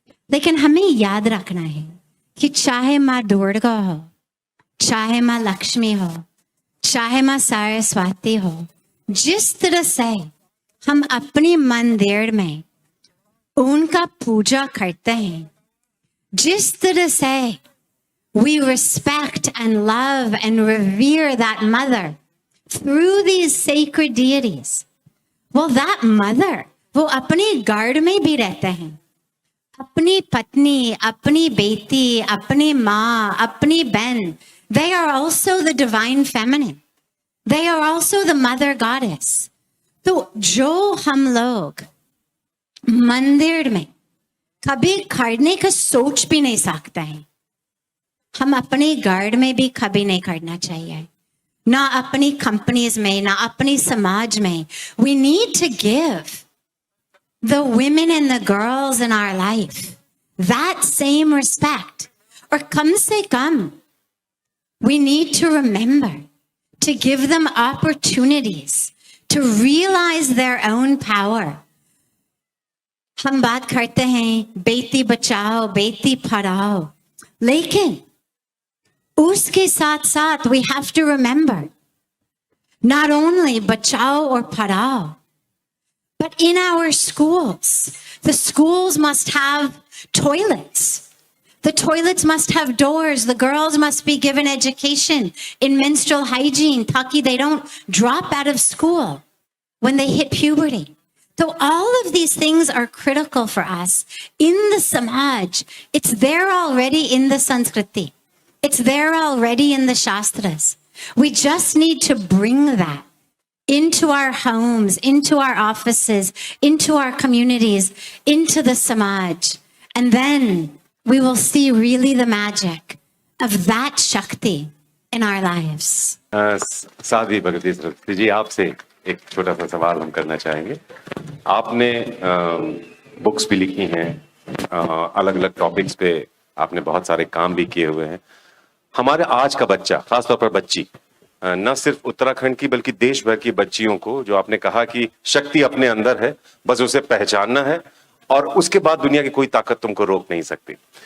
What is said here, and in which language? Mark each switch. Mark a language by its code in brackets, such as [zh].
[hi] लेकिन हमें याद रखना है कि चाहे माँ दुर्गा हो, चाहे माँ लक्ष्मी हो, चाहे माँ सरस्वती हो, जिस तरह से हम अपने मंदिर में उनका पूजा करते हैं, जिस तरह से [en] we respect and love and revere that mother [hi] through these sacred deities, well, that mother, वो अपने घर में भी रहते हैं. अपनी पत्नी, अपनी बेटी, अपनी माँ, अपनी बहन, [en] they are also the divine feminine. They are also the mother goddess. [hi] तो जो हम लोग मंदिर में कभी करने का सोच भी नहीं सकते हैं, हम अपने घर में भी कभी नहीं करना चाहिए. ना अपनी कंपनीज में, ना अपनी समाज में. [en] We need to give the women and the girls in our life that same respect. [hi] और कम से कम [en] we need to remember to give them opportunities to realize their own power. [hi] हम बात करते हैं बेटी बचाओ, बेटी पढ़ाओ, लेकिन उसके साथ साथ [en] we have to remember not only [hi] बचाओ और पढ़ाओ, [en] but in our schools, the schools must have toilets. The toilets must have doors. The girls must be given education in menstrual hygiene [hi] ताकि [en] they don't drop out of school when they hit puberty. So all of these things are critical for us in the samaj. It's there already in the Sanskriti. It's there already in the Shastras. We just need to bring that into our homes, into our offices, into our communities, into the samaj. And then we will see really the magic of that Shakti in our lives. [hi] Sadhvi Bhagwati Saraswati ji, आपसे एक छोटा सा सवाल हम करना चाहेंगे। आपने books भी लिखी हैं, अलग अलग टॉपिक्स पे आपने बहुत सारे काम भी किए हुए हैं। हमारे आज का बच्चा, खासतौर पर बच्ची, न सिर्फ उत्तराखंड की बल्कि देश भर की बच्चियों को, जो आपने कहा कि शक्ति अपने अंदर है, बस उसे पहचानना है और उसके बाद दुनिया की कोई ताकत तुमको रोक नहीं सकती।